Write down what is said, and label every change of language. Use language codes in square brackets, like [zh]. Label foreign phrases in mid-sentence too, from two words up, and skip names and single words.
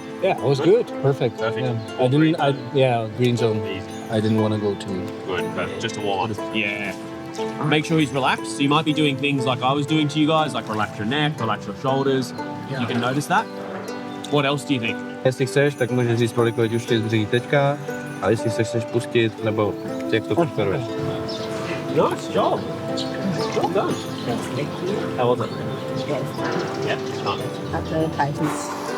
[en] Yeah, it was good. Perfect. Perfect. Green zone. I didn't want to go too. Good, perfect. Just a warm up. Yeah. Make sure he's relaxed. So you might be doing things like I was doing to you guys, like relax your neck, relax your shoulders. You can notice that. What else do you think? [cs] Jestli chceš, tak můžeš říct, kolik už ty dříví teďka, a jestli se chceš pustit, nebo jak to preferuješ. [en] Nice job. Well done. How was it? Yeah. Nice.